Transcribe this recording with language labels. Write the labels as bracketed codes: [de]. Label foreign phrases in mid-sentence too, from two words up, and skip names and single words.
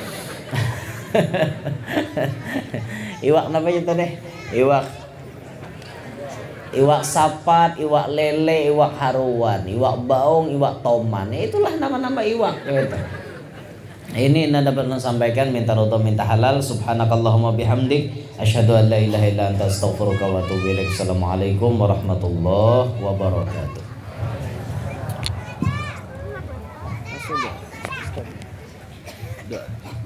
[bjn] Iwak apa itu deh? Iwak sapat, iwak lele, iwak haruan, iwak baung, iwak toman. [id] Itulah nama-nama iwak gitu. Ini Anda dapat sampaikan, minta roto minta halal. [ar] سبحانك اللهم وبحمدك أشهد أن لا إله إلا أنت أستغفرك وأتوب إليك. السلام عليكم ورحمة الله وبركاته. [id] Sudah.